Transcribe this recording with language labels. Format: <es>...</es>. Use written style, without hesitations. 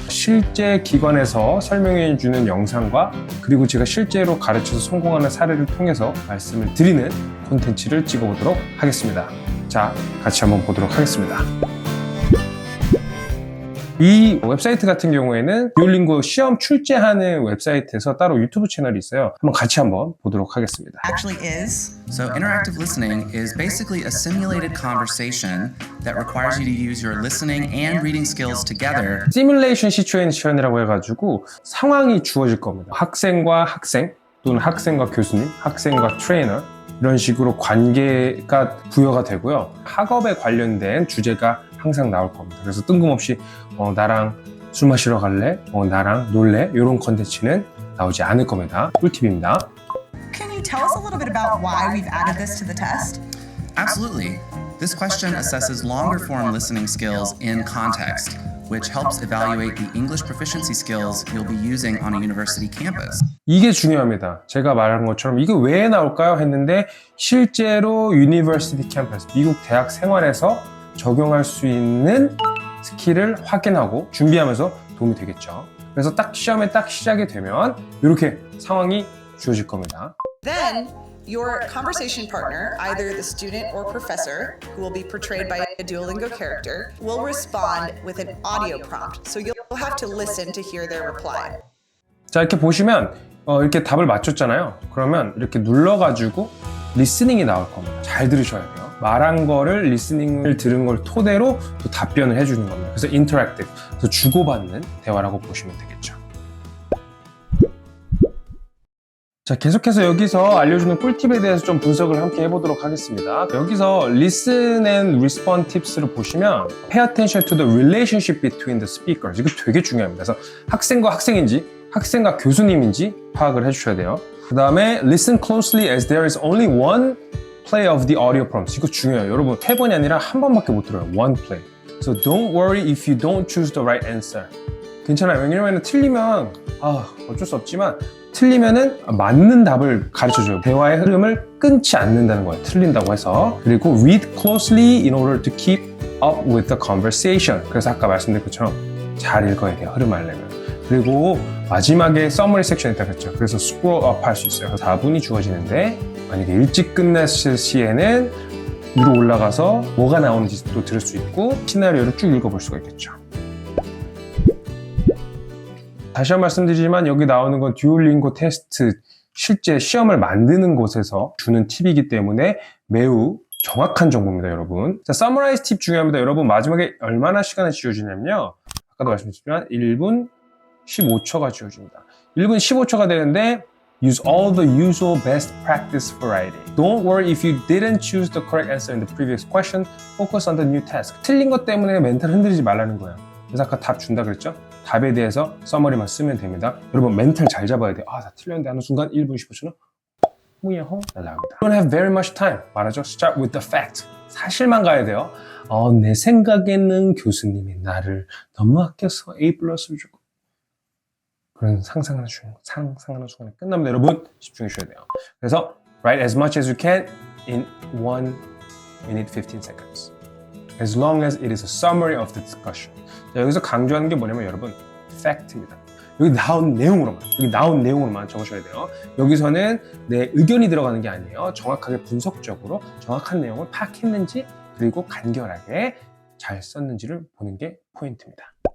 <ko>실제 기관에서 설명해 주는 영상과 그리고 제가 실제로 가르쳐서 성공하는 사례를 통해서 말씀을 드리는 콘텐츠를 찍어보도록 하겠습니다. 자, 같이 한번 보도록 하겠습니다. 이 웹사이트 같은 경우에는 듀오링고 시험 출제하는 웹사이트에서 따로 유튜브 채널이 있어요. 한번 보도록 하겠습니다.</ko> <en>Actually is. So interactive listening is basically a simulated conversation that requires you to use your listening and reading skills together.</en> <ko>시뮬레이션 시츄에이션이라고 해가지고 상황이 주어질 겁니다. 학생과 학생 또는 학생과 교수님, 학생과 트레이너 이런 식으로 관계가 부여가 되고요. 학업에 관련된 주제가 항상 나올 겁니다. 그래서 뜬금없이 나랑 술 마시러 갈래? 나랑 놀래? 이런 컨텐츠는 나오지 않을 겁니다. 꿀팁입니다.</ko> <en>Can you tell us a little bit about why we've added this to the test? Absolutely. This question assesses longer form listening skills in context, which helps evaluate the English proficiency skills you'll be using on a university campus.</en> <ko>이게 중요합니다. 제가 말한 것처럼 이게 왜 나올까요? 했는데 실제로 유니버시티 캠퍼스, 미국 대학 생활에서 적용할 수 있는 스킬을 확인하고 준비하면서 도움이 되겠죠. 그래서 딱 시험에 딱 시작이 되면 이렇게 상황이 주어질 겁니다.</ko> <en>Then, your conversation partner, either the student or professor, who will be portrayed by a Duolingo character, will respond with an audio prompt. So you'll have to listen to hear their reply.</en> <ko>자, 이렇게 보시면 이렇게 답을 맞췄잖아요. 그러면 이렇게 눌러가지고 리스닝이 나올 겁니다. 잘 들으셔야 돼요. 말한 거를 리스닝을 들은 걸 토대로 또 답변을 해주는 겁니다. 그래서 인터랙티브, 그래서 주고받는 대화라고 보시면 되겠죠. 자, 계속해서 여기서 알려주는 꿀팁에 대해서 좀 분석을 함께 해보도록 하겠습니다. 여기서</ko> <en>Listen and Respond</en> <ko>팁스를 보시면</ko> <en>Pay attention to the relationship between the speakers.</en> <ko>이거 되게 중요합니다. 그래서 학생과 학생인지 학생과 교수님인지 파악을 해주셔야 돼요. 그 다음에</ko> <en>Listen closely as there is only one play of the audio prompts.</en> <ko>이거 중요해요. 여러분, 3번이 아니라 한 번밖에 못 들어요.</ko> <en>One play. So don't worry if you don't choose the right answer.</en> <ko>괜찮아요. 왜냐면 틀리면 어쩔 수 없지만 틀리면은 맞는 답을 가르쳐줘요. 대화의 흐름을 끊지 않는다는 거예요. 틀린다고 해서. 그리고</ko> <en>read closely in order to keep up with the conversation.</en> <ko>그래서 아까 말씀드린 것처럼 잘 읽어야 돼요. 흐름 알려면. 그리고 마지막에 summary 섹션이 있다고 했죠. 그래서 scroll up 할 수 있어요. 4분이 주어지는데 만약에 일찍 끝냈을 시에는 위로 올라가서 뭐가 나오는지 또 들을 수 있고 시나리오를 쭉 읽어볼 수가 있겠죠. 다시 한번 말씀드리지만 여기 나오는 건 듀오링고 테스트 실제 시험을 만드는 곳에서 주는 팁이기 때문에 매우 정확한 정보입니다, 여러분. 자, 서머라이즈 팁 중요합니다. 여러분, 마지막에 얼마나 시간을 지워주냐면요. 아까도 말씀드렸지만 1분 15초가 지워집니다. 1분 15초가 되는데</ko> <en>Use all the usual best practice variety. Don't worry if you didn't choose the correct answer in the previous question. Focus on the new task.</en> <ko>틀린 것 때문에 멘탈 흔들리지 말라는 거예요. 그래서 아까 답 준다 그랬죠? 답에 대해서 서머리만 쓰면 됩니다. 여러분 멘탈 잘 잡아야 돼요. 다 틀렸는데 하는 순간 1분 15초는 무야호 날라갑니다.</ko> <en>Don't have very much time.</en> <ko>말하죠.</ko> <en>Start with the fact.</en> <ko>사실만 가야 돼요. 내 생각에는 교수님이 나를 너무 아껴서 A 플러스를 주고 그런 상상하는 순간에 끝납니다. 여러분 집중해 주셔야 돼요. 그래서</ko> <en>write as much as you can in 1 minute 15 seconds. As long as it is a summary of the discussion.</en> <ko>자, 여기서 강조하는 게 뭐냐면 여러분 fact입니다. 여기 나온 내용으로만 적으셔야 돼요. 여기서는 내 의견이 들어가는 게 아니에요. 정확하게 분석적으로 정확한 내용을 파악했는지 그리고 간결하게 잘 썼는지를 보는 게 포인트입니다.</ko>